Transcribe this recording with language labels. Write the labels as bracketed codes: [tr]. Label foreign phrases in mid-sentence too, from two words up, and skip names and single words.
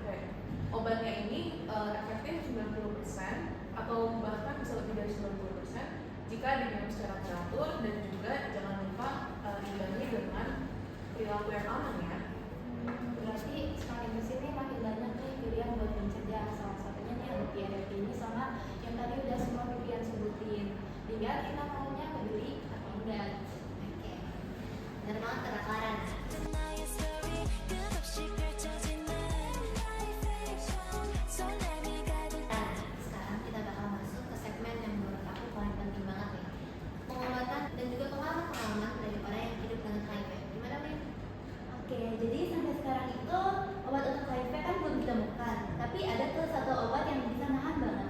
[id] Obatnya ini efektif 90% atau bahkan bisa lebih dari 90% jika diminum secara teratur, dan juga jangan lupa diimbangi dengan perilaku yang aman ya. Berarti semakin kesini makin banyak nih pilihan buat mencegah. Salah satunya nih ada PRP ini sama yang tadi udah semua pilihan sebutin. Tinggal kita maunya peduli atau enggak. Oke. Benar banget kata Clara. [ko] 나의 story 끝없이 펼쳐지는 설렘이 가득 [id] Nah, sekarang kita bakal masuk ke segmen yang menurut aku paling penting banget nih. Pengobatan dan juga pengalaman dari orang yang hidup dengan HIV. Gimana, Min? Oke, jadi sampai sekarang itu obat untuk HIV kan belum ditemukan, tapi ada tuh satu obat yang bisa nahan banget.